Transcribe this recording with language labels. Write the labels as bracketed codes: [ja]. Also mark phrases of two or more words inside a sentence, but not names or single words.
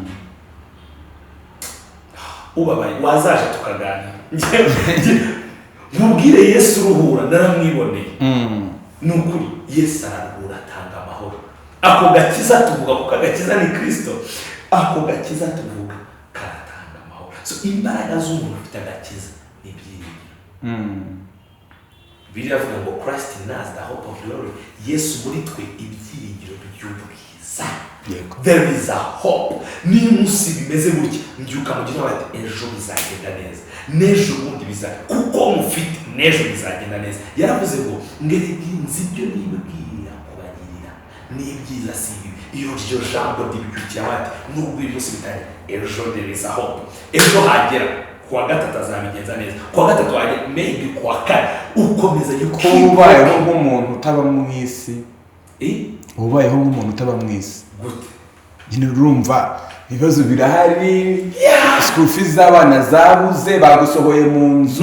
[rw] Ubabaye wazaje tukaganira, mubwire Yesu uruhura, naramwiboneye. Ni ukuri, Yesu araruhura, atanga amahoro. Ako gakiza tuvuga kuko agakiza ni Kristo, ako gakiza tuvuga karatanga amahoro. So imbaraga z'umuntu ufite agakiza ni ibyiringiro. Bibiliya avuga ngo [en] Christ in us, the hope of glory. [rw] Yesu muri twe ibyiringiro by'ubwiza. yego, [en] There is a hope. [rw] Niyo umunsi bimeze gutya, mbyuka mu gihe bati ejo bizagenda neza, n'ejo bundi bizagenda, kuko mufite n'ejo bizagenda neza. Yaravuze ngo nzi ibyo nibwira kubagirira ni ibyiza si bibi. Iyo ryo jambo ry'ibyukira bati nubwo uyu munsi bitari, ejo [en] there is a hope. [rw] Ejo hagera kuwa gatatu azabigenza neza, kuwa gatatu hagera maybe kuwa kane, ukomeza yuko ubayeho nk'umuntu utaba mu isi. Ubayeho nk'umuntu utaba mu isi gute? nyine urumva ibibazo birahari, [en] school fees [rw] z'abana zabuze, bagusohoye mu nzu.